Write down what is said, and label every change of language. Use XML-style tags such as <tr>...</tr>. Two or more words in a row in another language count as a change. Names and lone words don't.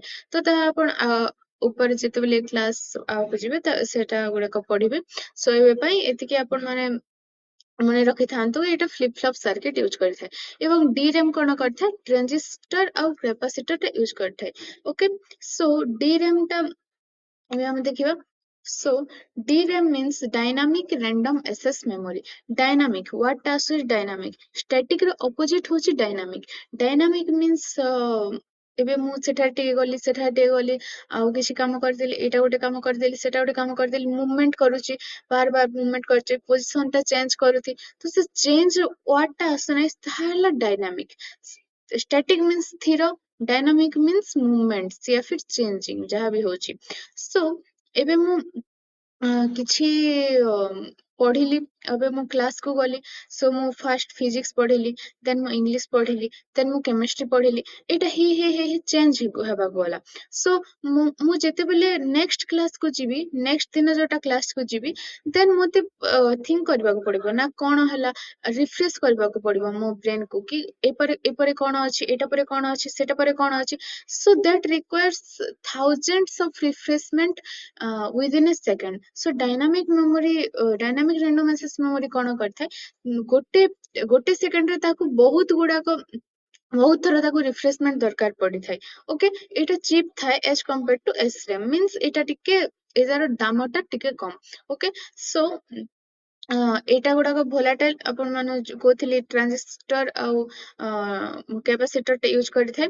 <or>ତ ତାହା ଆପଣ ଉପରେ ଯେତେବେଳେ କ୍ଲାସ ଆଗକୁ ଯିବେ ସେଟା ଗୁଡାକ ପଢିବେ. ସୋ ଏବେ ପାଇଁ ଏତିକି ଆପଣ ମାନେ ମନେ ରଖିଥାନ୍ତୁ, ଏଇଟା ଫ୍ଲିପ ଫ୍ଲପ ସାର୍କିଟ ୟୁଜ କରିଥାଏ. ଏବଂ DRAM କଣ କରିଥାଏ, ଟ୍ରାଞ୍ଜିଷ୍ଟର ଆଉ କ୍ୟାପାସିଟର ଟା ୟୁଜ କରିଥାଏ. ଓକେ, ସୋ DRAM ଟା ଏବେ ଆମେ ଦେଖିବା.</or> <en>So DRAM means dynamic random access memory. Dynamic what</en> <or>ଟା ଆସୁଛି</or> <en>dynamic, static ର opposite ହଉଛି dynamic. Dynamic means</en> <or>ଏବେ ମୁଁ ସେଠାରେ ଟିକେ ଗଲି, ସେଠାରେ ଟିକେ ଗଲି, ଆଉ କିଛି କାମ କରିଦେଲି, ଏଇଟା ଗୋଟେ କାମ କରିଦେଲି, ସେଟା ଗୋଟେ କାମ କରିଦେଲି, ମୁଭମେଣ୍ଟ କରୁଛି, ବାର ମୁଭମେଣ୍ଟ କରୁଛି, ପୋଜିସନ ଟା ଚେଞ୍ଜ କରୁଛି, ତ ସେ</or> <en>change word</en> <or>ଟା ଆସୁନାହିଁ, ତାହା ହେଲା ଡାଇନାମିକ.</or> <en>static means</en> <or>ସ୍ଥିର,</or> <en>dynamic means movement</en> <hi>या फिर</hi> <or>ଚେଞ୍ଜିଂ ଯାହା ବି ହଉଛି. ସୋ ଏବେ ମୁଁ କିଛି ପଢିଲି, ଏବେ ମୁଁ କ୍ଲାସକୁ ଗଲି, ସୋ ମୁଁ</or> <en>first physics</en> <or>ପଢିଲି, ଦେନ୍ ମୁଁ ଇଂଲିଶ ପଢିଲି, ଦେନ୍ ମୁଁ କେମିଷ୍ଟ୍ରି ପଢିଲି, ଏଇଟା ହେଇ ଚେଞ୍ଜ ହେବାକୁ ଗଲା. ସୋ ମୁଁ ଯେତେବେଳେ ନେକ୍ସଟ କ୍ଲାସକୁ ଯିବି, ନେକ୍ସଟ ଦିନ ଯୋଉଟା କ୍ଲାସକୁ ଯିବି, ଦେନ୍ ମତେ ଥିଙ୍କ କରିବାକୁ ପଡିବ ନା, କଣ ହେଲା, ରିଫ୍ରେଶ କରିବାକୁ ପଡିବ ମୋ ବ୍ରେନକୁ, କି ଏପରେ କଣ ଅଛି, ଏଇଟା ପରେ କଣ ଅଛି, ସେଟା ପରେ କଣ ଅଛି.</or> <en>So that requires thousands of refreshment within a second. So dynamic memory, dynamic random access memory</en> <or>କଣ କରିଥାଏ, ଗୋଟେ ସେକେଣ୍ଡରେ ତାକୁ ବହୁତ ଥର ତାକୁ ରିଫ୍ରେଶମେଣ୍ଟ ଦରକାର ପଡିଥାଏ. ଓକେ, ଏଇଟା ଚିପ୍ ଥାଏ</or> <en>as compare to SRAM,</en> <or>ମିନ୍ସ ଏଇଟା ଟିକେ ଏଯାର ଦାମଟା ଟିକେ କମ. ଓକେ, ସୋ ଏଇଟା ଗୁଡାକ ଭୋଲାଟାଇଲ, ଆପଣ ମାନେ କହୁଥିଲି ଟ୍ରାଞ୍ଜିଷ୍ଟର ଆଉ କ୍ୟାପାସିଟର ଟା ୟୁଜ କରିଥାଏ.</or>